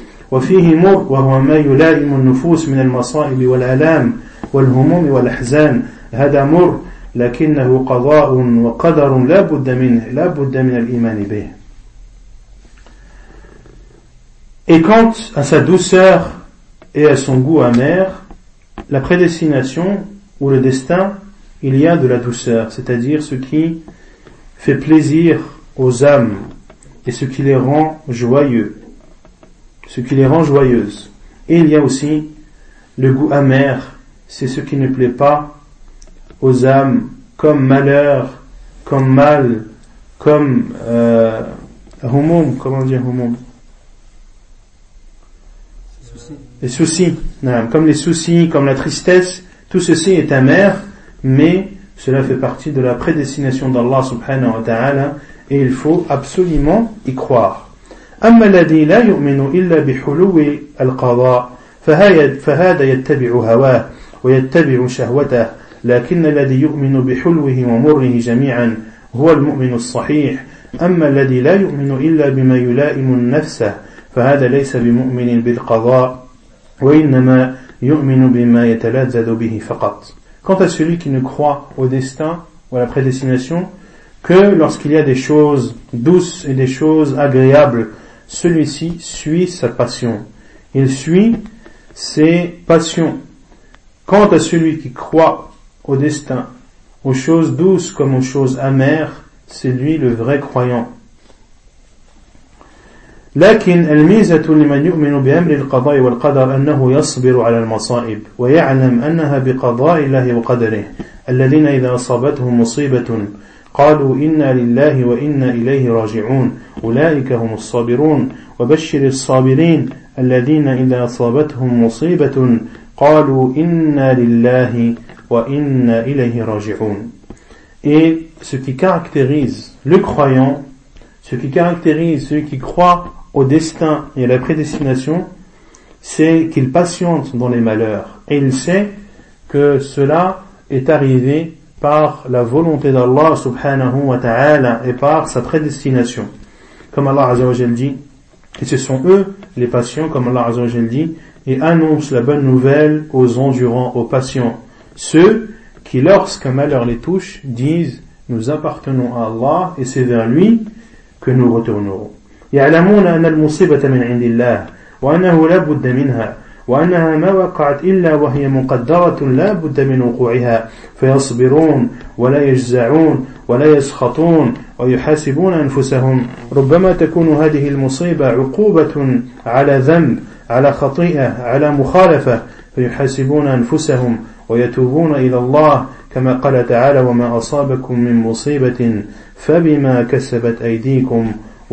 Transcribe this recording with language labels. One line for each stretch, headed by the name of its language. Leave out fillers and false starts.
Arabic: وفيه مر وهو ما يلائم النفوس من المصائب والآلام والهموم والأحزان هذا مر لكنه قضاء وقدر لا بد منه لا بد من الإيمان به.
French: Et quant à sa douceur et à son goût amer, la prédestination ou le destin, il y a de la douceur, c'est-à-dire ce qui fait plaisir aux âmes et ce qui les rend joyeux. Ce qui les rend joyeuses. Et il y a aussi le goût amer, c'est ce qui ne plaît pas aux âmes, comme malheur, comme mal, comme humum, comment dire humum? Soucis. Les soucis, non. Comme les soucis, comme la tristesse, tout ceci est amer, mais cela fait partie de la prédestination d'Allah subhanahu wa ta'ala, et il faut absolument y croire.
Arabic: أما الذي لا يؤمن إلا بحلو القضاء فهذا يتبع هواه ويتبع شهوته لكن الذي يؤمن بحلوه ومره جميعا هو المؤمن الصحيح أما الذي لا يؤمن إلا بما يلائم نفسه فهذا ليس بمؤمن بالقضاء وإنما يؤمن بما يتلذذ به فقط.
French: Quant à celui qui ne croit au destin ou à la prédestination que lorsqu'il y a des choses douces et des choses agréables, celui-ci suit sa passion. Il suit ses passions. Quant à celui qui croit au destin, aux choses douces comme aux choses amères, c'est lui le vrai croyant.
Arabic: لكن الميزة لمن يؤمن بأمر القضاء والقدر أنه يصبر على المصائب ويعلم أنها بقضاء الله وقدره الذين إذا أصابتهم مصيبة قالوا إنا لله وإنا إليه راجعون أولئك هم الصابرون وبشر الصابرين الذين إذا أصابتهم مصيبة قالوا إنا لله وإنا إليه راجعون.
French: Et ce qui caractérise le croyant, ce qui caractérise celui qui croit au destin et à la prédestination, c'est qu'il patiente dans les malheurs et il sait que cela est arrivé par la volonté d'Allah subhanahu wa ta'ala et par sa prédestination. Comme Allah azza wa jalla dit, et ce sont eux les patients, comme Allah azza wa jalla dit, et annoncent la bonne nouvelle aux endurants, aux patients, ceux qui, lorsqu'un malheur les touche, disent, nous appartenons à Allah et c'est vers lui que nous retournerons.
Arabic: يعلمون أن المصيبة من عند الله وأنه لا بد منها وأنها ما وقعت إلا وهي مقدرة لا بد من وقوعها فيصبرون ولا يجزعون ولا يسخطون ويحاسبون أنفسهم ربما تكون هذه المصيبة عقوبة على ذنب على خطيئة على مخالفة فيحاسبون أنفسهم ويتوبون إلى الله كما قال تعالى وما أصابكم من مصيبة فبما كسبت أيديكم.